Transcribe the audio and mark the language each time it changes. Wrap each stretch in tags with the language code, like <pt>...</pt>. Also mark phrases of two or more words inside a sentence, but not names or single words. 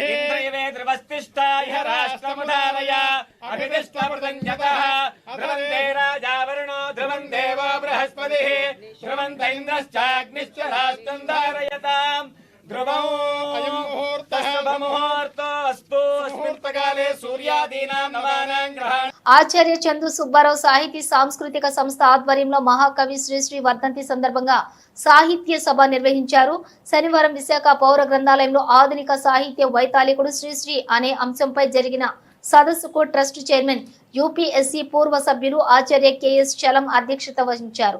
<sa>इन्द्रियवे ध्रुवस्तिष्ठा इह राष्ट्रमुदारय अभितिष्ठमृतञ्जतः ध्रुवन्ते राजा वरुणो ध्रुवं देवो बृहस्पतिः ध्रुवन्त इन्द्रश्चाग्निश्च राष्ट्रं धारयताम् ध्रुवं अयं मुहूर्तः शुभमुहूर्तोऽस्तु स्फूर्तकाले सूर्यादीनां नवानां ग्रहाणां</sa> <te>ఆచార్య చందు సుబ్బారావు సాహితీ సాంస్కృతిక సంస్థ ఆధ్వర్యంలో మహాకవి శ్రీశ్రీ వర్ధంతి సందర్భంగా సాహిత్య సభ నిర్వహించారు. శనివారం విశాఖ పౌర గ్రంథాలయంలో ఆధునిక సాహిత్య వైతాళికుడు శ్రీశ్రీ అనే అంశంపై జరిగిన సదస్సుకు ట్రస్ట్ చైర్మన్ యూపీఎస్సీ పూర్వ సభ్యులు ఆచార్య కెఎస్ చలం అధ్యక్షత వహించారు.</te>